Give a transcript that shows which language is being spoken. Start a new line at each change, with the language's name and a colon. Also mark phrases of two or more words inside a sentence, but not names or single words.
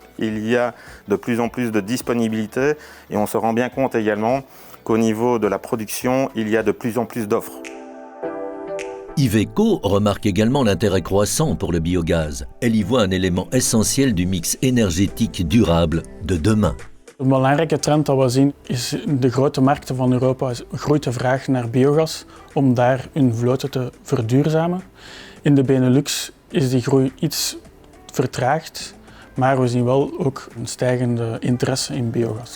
French: Il y a de plus en plus de disponibilité et on se rend bien compte également qu'au niveau de la production, il y a de plus en plus d'offres. Iveco remarque également l'intérêt croissant pour le biogaz. Elle y voit un élément essentiel du mix énergétique durable de demain.
Dutch: Een belangrijke trend dat we zien is in de grote markten van Europa groeit de vraag naar biogas om daar hun vloten te verduurzamen. In de Benelux is die groei iets vertraagd, maar we zien wel ook een stijgende interesse in biogas.